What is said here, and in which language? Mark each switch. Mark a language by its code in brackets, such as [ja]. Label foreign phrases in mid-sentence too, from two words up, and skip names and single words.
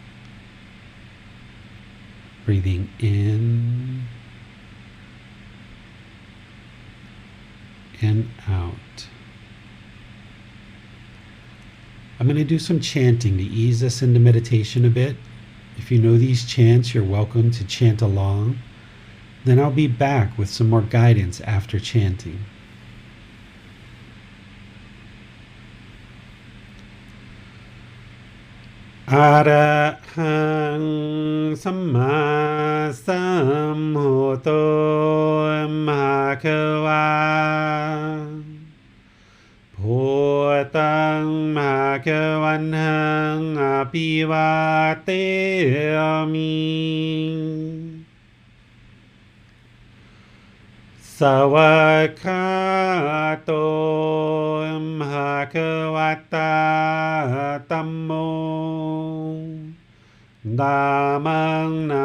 [en] Breathing in and out. I'm going to do some chanting to ease us into meditation a bit. If you know these chants, you're welcome to chant along. Then I'll be back with some more guidance after chanting. [pi] Arahang Samma Sambuddho Bhagava Bhutang Bhagavanhang Abhivateyami Sawakato Bhagavata Tammo Dhammang